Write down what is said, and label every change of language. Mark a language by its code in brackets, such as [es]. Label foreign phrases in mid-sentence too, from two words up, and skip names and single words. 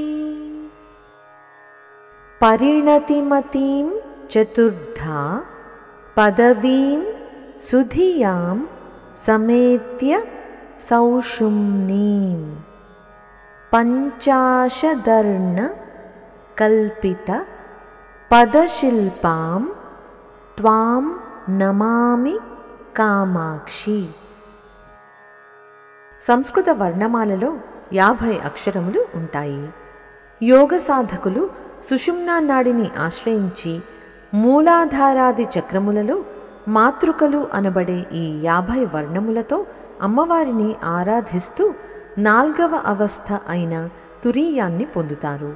[sa] परिणतिमतीं चतुर्धा पदवीं सुधियां समेत्य सौषुम्नीं पञ्चाशदर्णकल्पित पदशिल्पां त्वां నమామి కామాక్షి. [te] సంస్కృత వర్ణమాలలో 50 అక్షరములు ఉంటాయి. యోగ సాధకులు సుషుమ్నా నాడిని ఆశ్రయించి మూలాధారాది చక్రములలో మాతృకలు అనబడే ఈ 50 వర్ణములతో అమ్మవారిని ఆరాధిస్తూ 4వ అవస్థ అయిన తురీయాన్ని పొందుతారు.